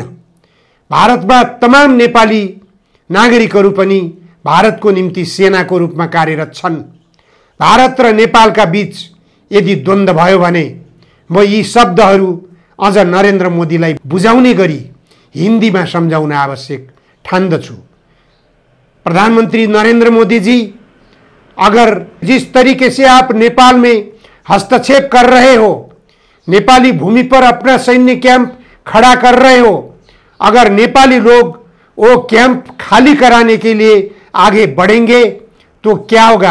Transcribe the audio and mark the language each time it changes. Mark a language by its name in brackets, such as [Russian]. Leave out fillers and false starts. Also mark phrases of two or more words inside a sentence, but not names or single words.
[Nepali] भारतमा तमाम नेपाली नागरिकहरू पनि भारतको निम्ति सेनाको रूपमा कार्यरत छन्। भारत र नेपालका बीच यदि द्वन्द्व भयो भने म यी शब्दहरू अझ नरेन्द्र मोदीलाई बुझाउने गरी हिन्दीमा सम्झाउन आवश्यक ठान्दछु। [Hindi] प्रधानमंत्री नरेंद्र मोदी जी, अगर जिस तरीके से आप नेपाल में हस्तक्षेप कर रहे हो, नेपाली भूमि पर अपना सैन्य कैंप खड़ा कर रहे हो, अगर नेपाली लोग वो कैंप खाली कराने के लिए आगे बढ़ेंगे तो क्या होगा?